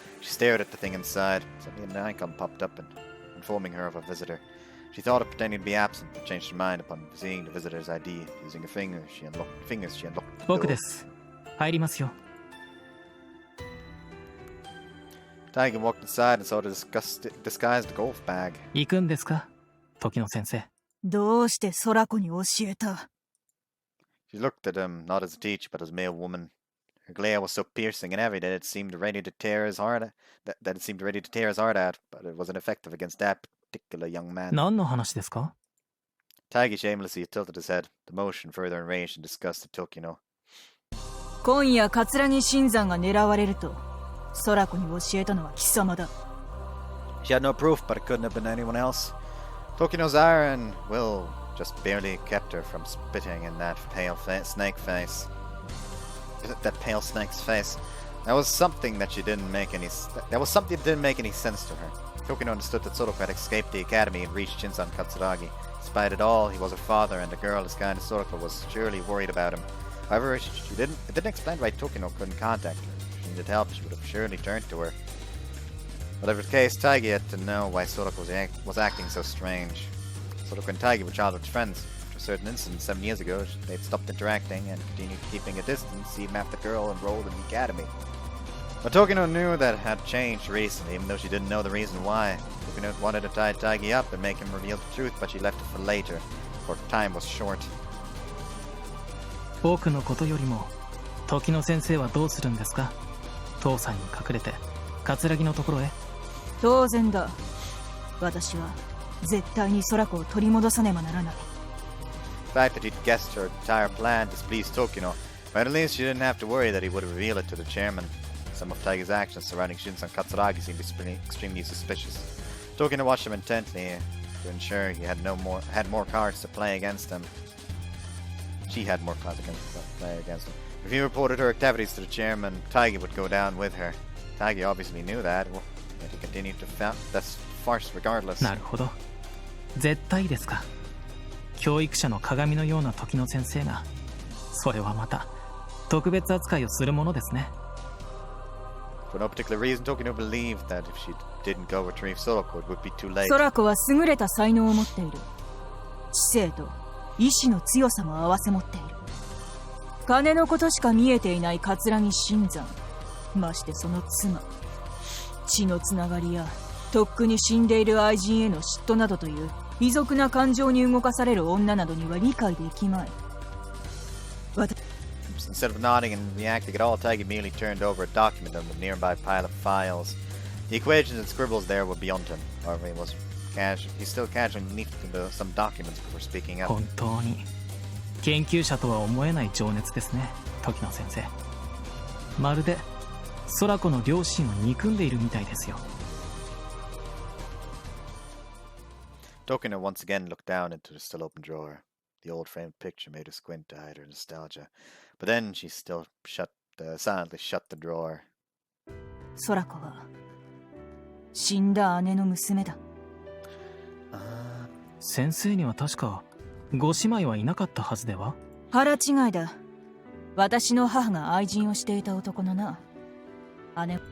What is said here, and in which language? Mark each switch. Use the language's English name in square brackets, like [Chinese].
[English] She stared at the thing inside. Suddenly an icon popped up and informing her of a visitor. She thought of pretending to be absent, but changed her mind upon seeing the visitor's ID. Using her fingers, she unlocked the door. [Japanese] 僕です。入りますよ。 [English] Taigen walked inside and saw the disguised golf bag. [Japanese] 行くんですか、時野先生。どうして空子に教えた？ [English] She looked at him, not as a teacher, but as a male woman. Her glare was so piercing and heavy that it seemed ready to tear his heart out, but it wasn't effective against that particular young man. [Japanese] 何の話ですか？ [English] Taigi shamelessly tilted his head. The motion further enraged and disgusted Tokino. [Japanese] 今夜桂木新山が狙われると空子に教えたのは貴様だ。 [English] She had no proof, but it couldn't have been anyone else. Tokino's ire and will just barely kept her from spitting in that pale snake face. That pale snake's face. That was something that didn't make any sense to her. Tokino understood that Sorako had escaped the academy and reached Shinzon Katsuragi. Despite it all, he was her father, and a girl as kind as Sorako was surely worried about him. However, it didn't explain why Tokino couldn't contact her. If she needed help, she would have surely turned to her. Whatever the case, Taigi had to know why Sorako was acting so strange. Sorako and Taigi were childhood friends. After a certain incident 7 years ago, they'd stopped interacting and continued keeping a distance even after the girl enrolled in the academy. But Tokino knew that it had changed recently, even though she didn't know the reason why. Tokino wanted to tie Taigi up and make him reveal the truth, but she left it for later, for time was short. [Japanese] 僕のことよりも時の先生はどうするんですか？父さんに隠れて葛城のところへ。当然だ。私は絶対に空子を取り戻さねばならない。 [English] The fact that he'd guessed her entire plan displeased Tokino, but at least she didn't have to worry that he would reveal it to the chairman. Some of Taigi's actions surrounding Shinzon Katsuragi seemed extremely suspicious. Tokino watched him intently to ensure he had more cards to play against him. She had more cards to play against him. If he reported her activities to the chairman, Taigi would go down with her. Taigi obviously knew that, yet he continued to that's farce regardless. [Japanese] なるほど。絶対ですか。教育者の鏡のような時の先生が、それはまた特別扱いをするものですね。 [English] For no particular reason, Tokino believed that if she didn't go retrieve Sorako, it would be too late. [Japanese] 空子は優れた才能を持っている。知性と意志の強さも併せ持っている。金のことしか見えていない葛城新山、ましてその妻。血のつながりやとっくに死んでいる愛人への嫉妬などという卑俗な感情に動かされる女などには理解できまい。 [English] Instead of nodding and reacting at all, Taigi merely turned over a document on the nearby pile of files. The equations and scribbles there were beyond him. However, he's still casually leafed into some documents before speaking up. [Japanese] 本当に研究者とは思えない情熱ですね、時野先生。まるで空子の両親を憎んでいるみたいですよ。 [English] Tokino once again looked down into the still open drawer. The old framed picture made her squint to hide her nostalgia. But then she still silently shut the drawer. [Japanese] 空子は死んだ姉の娘だ。先生には確かご姉妹はいなかったはずでは？腹違いだ。私の母が愛人をしていた男のな。姉。